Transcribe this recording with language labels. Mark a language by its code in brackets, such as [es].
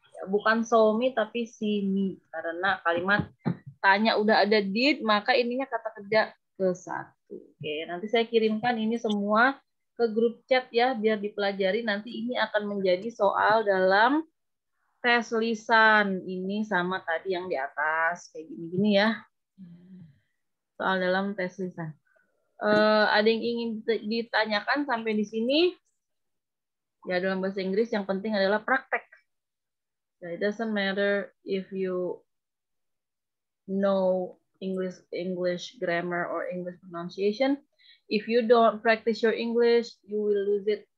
[id] Ya, bukan saw me tapi see me. Karena kalimat tanya udah ada did, maka ininya kata kerja ke satu. Oke, nanti saya kirimkan ini semua ke grup chat ya, biar dipelajari. Nanti ini akan menjadi soal dalam tes lisan. Ini sama tadi yang di atas, kayak gini-gini ya. Soal dalam tes lisan. Ada yang ingin ditanyakan sampai di sini? Ya, dalam bahasa Inggris yang penting adalah praktek. [en] It doesn't matter if you know English grammar or English pronunciation. If you don't practice your English, you will lose it.